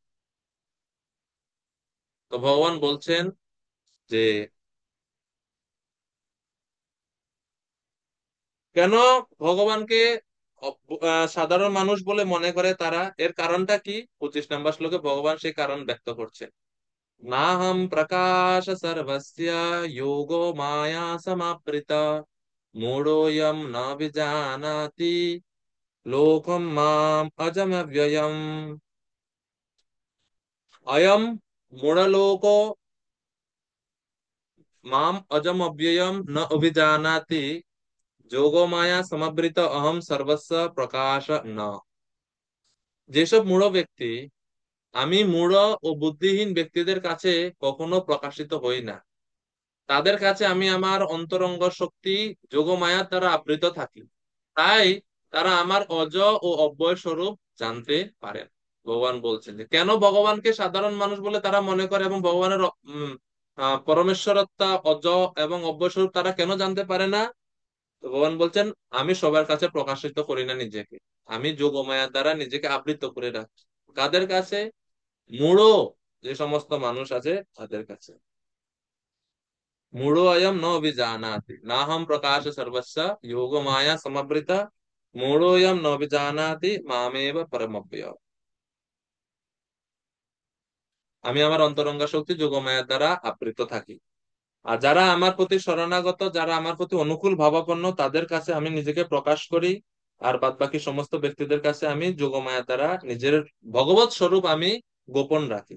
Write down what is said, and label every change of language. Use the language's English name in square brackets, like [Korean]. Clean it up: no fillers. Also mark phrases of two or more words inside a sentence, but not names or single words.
[Bangla] তো ভগবান বলছেন যে কেন ভগবানকে সাধারণ মানুষ বলে মনে করে তারা, এর কারণটা কি? 25 নম্বর শ্লোকে ভগবান সেই কারণ ব্যক্ত করছেন। [Sanskrit] नाहं प्रकाश सर्वस्य योगो माया समावृता मूढोऽयं न विजानाति लोकं माम् अजमव्ययम्। अयं मूढलोको माम् अजमव्ययम् न अभिजानाति যোগো মায়া সমাবৃত অহম সর্বস্ব প্রকাশ ন। [Bangla] যেসব মূঢ় ব্যক্তি, আমি মূঢ় ও বুদ্ধিহীন ব্যক্তিদের কাছে কখনো প্রকাশিত হই না, তাদের কাছে আমি আমার অন্তরঙ্গ শক্তি যোগমায়ার দ্বারা আবৃত থাকি, তাই তারা আমার অজ ও অব্যয় স্বরূপ জানতে পারেন। ভগবান বলছেন যে কেন ভগবানকে সাধারণ মানুষ বলে তারা মনে করে এবং ভগবানের পরমেশ্বরত্বা অজ এবং অব্যয় স্বরূপ তারা কেন জানতে পারে না? তো ভগবান বলছেন আমি সবার কাছে প্রকাশিত করি না নিজেকে, আমি যোগমায়ার দ্বারা নিজেকে আবৃত করে রাখি। কাদের কাছে? মূঢ় যে সমস্ত মানুষ আছে তাদের কাছে। [Sanskrit] मूढ़ो अयम न विजानाति नाहम प्रकाश सर्वस्य योग माया समवृता मूढ़ोऽयं न विजानाति मामेव परमव्यय। [Bangla] আমি আমার অন্তরঙ্গ শক্তি যোগমায়ার দ্বারা আবৃত থাকি। আর যারা আমার প্রতি শরণাগত, যারা আমার প্রতি অনুকূল ভাবাপন্ন, তাদের কাছে আমি নিজেকে প্রকাশ করি। আর বাদ বাকি সমস্ত ব্যক্তিদের কাছে আমি যোগমায়া দ্বারা নিজের ভগবত স্বরূপ আমি গোপন রাখি।